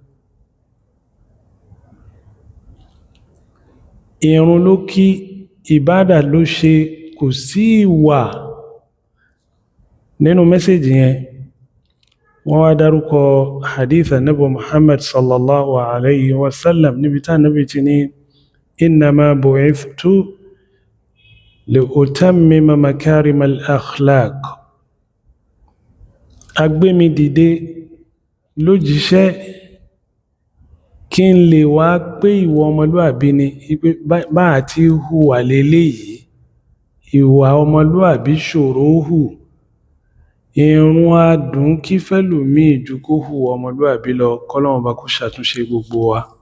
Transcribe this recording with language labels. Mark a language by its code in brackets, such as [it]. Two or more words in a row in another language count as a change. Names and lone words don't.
[yo] Ìrun ló kí, ìbádà ló ṣe, kò sí ìwà nínú mẹ́sẹ̀jì yẹn. Wọ́n wá dárúkọ hadith Ànábì Muhammad [ar] صلى الله عليه وسلم [yo] níbi tá Ànábì ti ní [ar] إنما بعثت لأتمم مكارم الأخلاق. [yo] A gbé mi dìde lójíṣẹ́ kí n lè wá pé ìwọ ọmọlúàbí ni, bá àti hùwà lélẹ́yìí, ìwà ọmọlúàbí ṣòro hù. Ìrun adùn kí fẹ́lòmíì ju kó hùwà ọmọlúàbí lọ, kọ́lọ́run bá kó ṣàtúnṣe gbogbo wa.